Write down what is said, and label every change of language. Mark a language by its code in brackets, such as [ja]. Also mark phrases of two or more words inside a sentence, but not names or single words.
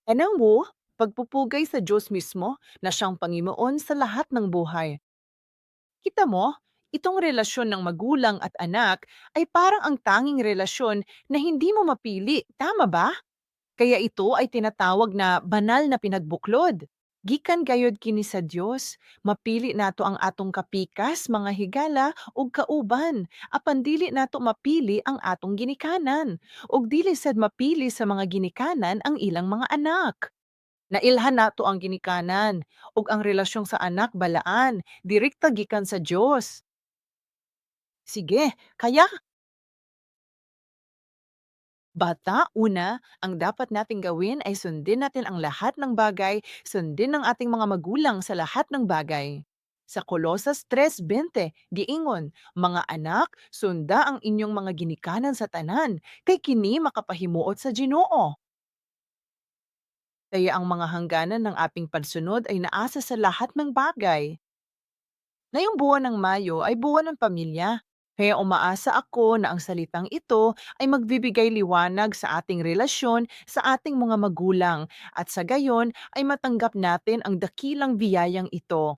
[tl] Alam mo, pagpupugay sa Diyos mismo na siyang Panginoon sa lahat ng buhay. Kita mo, itong relasyon ng magulang at anak ay parang ang tanging relasyon na hindi mo mapili. Tama ba? Kaya ito ay tinatawag na banal na pinagbuklod. [ceb] Gikan gayud kini sa Dios, mapili nato ang atong kapikas, mga higala ug kauban, apan dili nato mapili ang atong ginikanan, ug dili sad mapili sa mga ginikanan ang ilang mga anak. Nailhan nato ang ginikanan, ug ang relasyon sa anak balaan, direkta gikan sa Dios. [tl] Sige, kaya bata, una, ang dapat nating gawin ay sundin natin ang lahat ng bagay, sundin ng ating mga magulang sa lahat ng bagay. [ceb] Sa Kolosas 3:20, giingon, mga anak, sunda ang inyong mga ginikanan sa tanan, kay kini makapahimuot sa Ginoo. [tl] Kaya ang mga hangganan ng ating pagsunod ay naasa sa lahat ng bagay. Ngayong buwan ng Mayo ay buwan ng pamilya. Kaya umaasa ako na ang salitang ito ay magbibigay liwanag sa ating relasyon sa ating mga magulang at sa gayon ay matanggap natin ang dakilang biyayang ito.